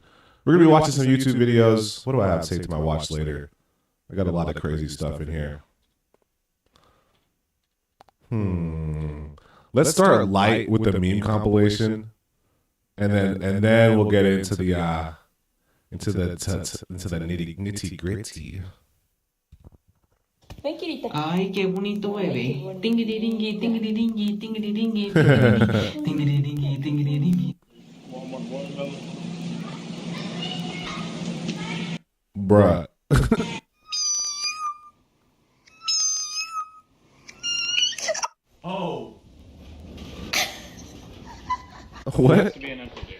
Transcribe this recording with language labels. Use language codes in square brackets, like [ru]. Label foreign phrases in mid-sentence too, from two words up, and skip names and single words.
[en] We're gonna be watching some YouTube videos. What do I have to say to my watch later? I got a lot of crazy stuff in here. Let's start light with the meme compilation, and then we'll get into the nitty gritty. [es] Ay, qué bonito bebé. Tingiri dingi, tingiri dingi, tingiri dingi, tingiri dingi, tingiri dingi. [en] Bruh. Oh. What? It has to be an empty beer.